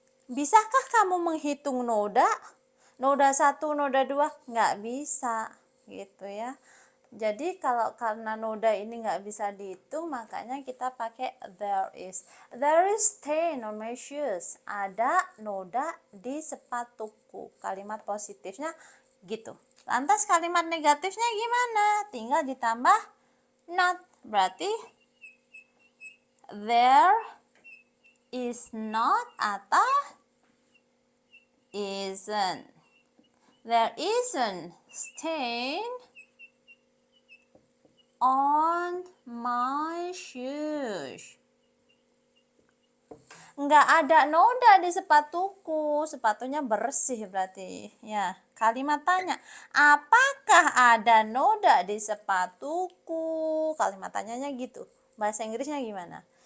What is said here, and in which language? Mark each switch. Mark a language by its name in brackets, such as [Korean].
[Indonesian] Bisakah kamu menghitung noda? Noda 1, noda 2? Nggak bisa, gitu ya. Jadi kalau karena noda ini nggak bisa dihitung, makanya kita pakai there is. [English] There is stain on my shoes. [Indonesian] Ada noda di sepatuku. Kalimat positifnya gitu. Lantas kalimat negatifnya gimana? Tinggal ditambah not. Berarti [English] there is not [Indonesian] atau [English] isn't. There isn't stain on my shoes. [Indonesian] Nggak ada noda di sepatuku. Sepatunya bersih berarti. Ya, kalimat tanya. Apakah ada noda di sepatuku? Kalimat tanyanya gitu. Bahasa Inggrisnya gimana?